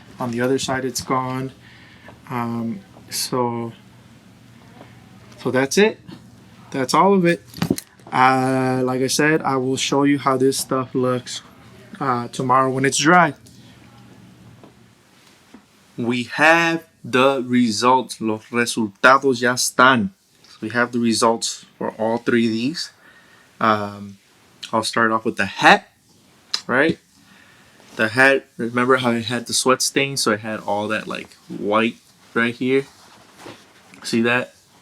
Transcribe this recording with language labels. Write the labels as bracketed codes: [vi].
[en] On the other side, it's gone. So that's it. That's all of it. Like I said, I will show you how this stuff looks tomorrow when it's dry. We have the results. [es] Los resultados ya están. [en] So we have the results for all three of these. I'll start off with the hat, right? The hat, remember how it had the sweat stain? So it had all that like white right here. See that?